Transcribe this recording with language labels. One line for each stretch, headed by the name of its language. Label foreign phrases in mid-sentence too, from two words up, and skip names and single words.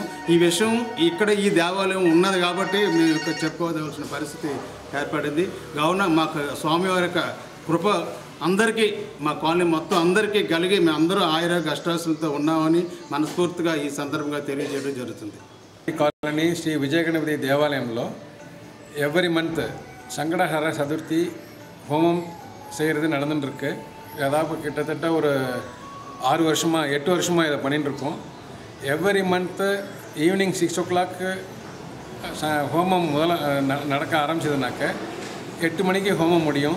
Telugu: ఈ విషయం ఇక్కడ ఈ దేవాలయం ఉన్నది కాబట్టి మేము ఇక్కడ చెప్పుకోవాల్సిన పరిస్థితి ఏర్పడింది. కావున మాకు స్వామివారి యొక్క కృప అందరికీ మా కాలనీ మొత్తం అందరికీ కలిగి మేము అందరూ ఆయురారోగ్య అష్టాస్తులతో ఉన్నామని మనస్ఫూర్తిగా ఈ సందర్భంగా తెలియజేయడం జరుగుతుంది. ఈ కాలనీ శ్రీ విజయ గణపతి దేవాలయంలో
English: every month
Tamil: சங்கடஹர சதுர்த்தி ஹோமம் செய்கிறது நடந்துட்டுருக்கு. ஏதாவது கிட்டத்தட்ட ஒரு 6 வருஷமாக 8 வருஷமாக இதை பண்ணிட்டுருக்கோம்.
English: every month evening 6 o'clock
Tamil: ஹோமம் நடக்க ஆரம்பிச்சதுனாக்க 8 மணிக்கு ஹோமம் முடியும்.